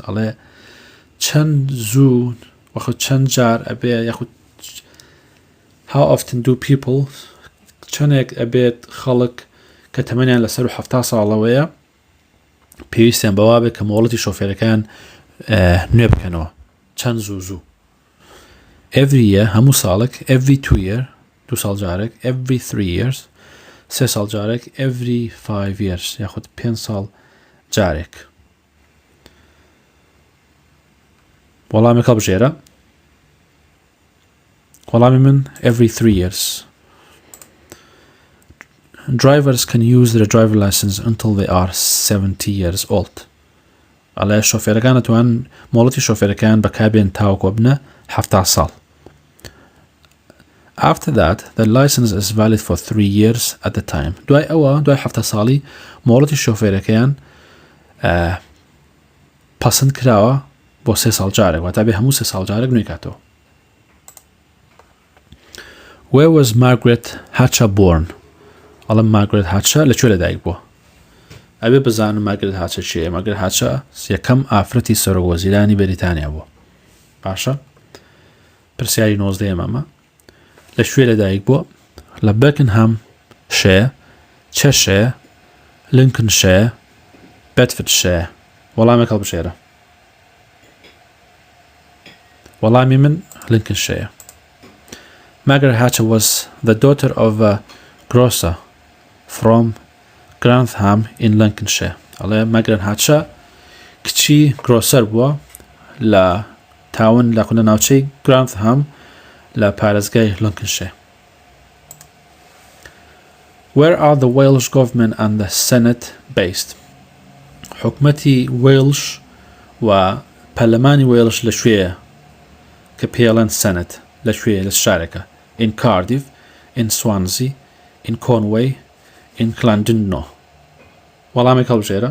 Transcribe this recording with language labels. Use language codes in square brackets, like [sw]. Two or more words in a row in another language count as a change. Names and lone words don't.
[ckb] ئەڵێ چەند زوو وەخۆ چەند جار ئەبێ یاخود [en] How often do people [ckb] چەندێک ئەبێت خەڵک کە تەمەنیان لەسەر 70 ساڵەوەیە پێویستیان بەوا بێت کە مۆڵەتی شۆفێرەکان نوێ بکەنەوە چەند زوو [en] every year [ckb] هەموو ساڵێک [en] every 2 year [ckb] 2 ساڵ جارێک [en] every 3 years [ckb] 3 ساڵ جارێک [en] every 5 years [ckb] یاخود 5 ساڵ جارێک. وەڵامی هەڵبژێرە وەڵامی من [en] every 3 years. Drivers can use their driver license until they are 70 years old. [ckb] ئەڵێ شۆفێرەکان دەتوان مۆڵەتی شۆفێرەکان بەکاربێن تاوەکو بنە 70 ساڵ. [en] After that, the license is valid for 3 years at the time. [ckb] دوای ئەوە دوای 70 ساڵی مۆڵەتی شۆفێرەکەیان پەسەند کراوە بۆ 3 ساڵ جارێک واتە بێ هەموو 3 ساڵ جارێک نوێی کاتەوە. [en] Where was Margaret Hatcher born؟ [ckb] ئەڵم مارگرێت هاتچە لەکوێ لەدایک بووە. ئەبێ بزانم مارگرێت هاتچە چییە. مارگرێت هاتچە یەکەم ئافرەتی سەرۆکوەزیرانی بەریتانیا بووە. باشە پرسیاری 19 ئەمە لەکوێ لەدایک بووە لە بکەن شێ چەشێ لینکن شێ بێدفرد شێ. وەڵامێک هەڵبژێرە. وەڵامی من لینکن شێیە. [en] Margaret Hatcher was the daughter of a grocer from Grantham in Lincolnshire. [ckb] ئەڵێ مارگرێت هاتچە کچی گرۆسەر بووە لە تاون لە خونە ناوچەی گرانثهام لە پارێزگای لینکنشیر. [en] Where are the Welsh government and the Senate based؟ [ckb] حکومەتی وێلش و پەرلەمانی وێلش لەکوێیە کە پێڵەن سەنەت لەکوێیە لە شارێکە [en] in Cardiff, in Swansea, in Conway, in Llandudno. [ckb] وەڵامێک هەڵبژێرە.